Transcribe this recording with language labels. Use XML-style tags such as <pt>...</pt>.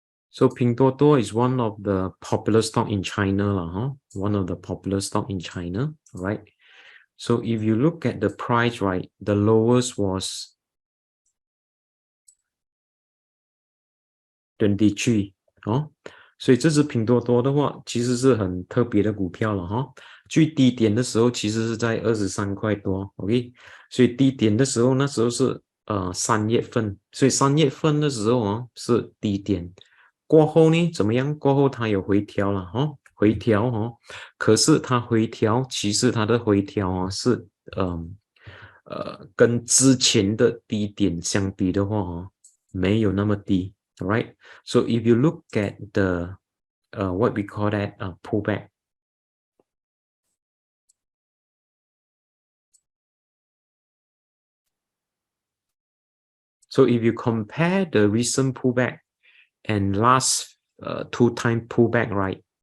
<en>So Pinduoduo is one of the popular stock in China, One of the popular stock in China, right? So if you look at the price, right, the lowest was 23，</en> <zh>所以这只拼多多的话，其实是很特别的股票了，最低点的时候其实是在23块多 ，</zh> <en>OK，</en> <zh>所以低点的时候那时候是3月份，所以3月份的时候是低点，过后呢怎么样？过后它有回调了，回调，可是它回调，其实它的回调是跟之前的低点相比的话没有那么低。</zh> <en>All right. So if you look at the what we call that pullback. So if you compare the recent pullback and last 2-time pullback, right?</en>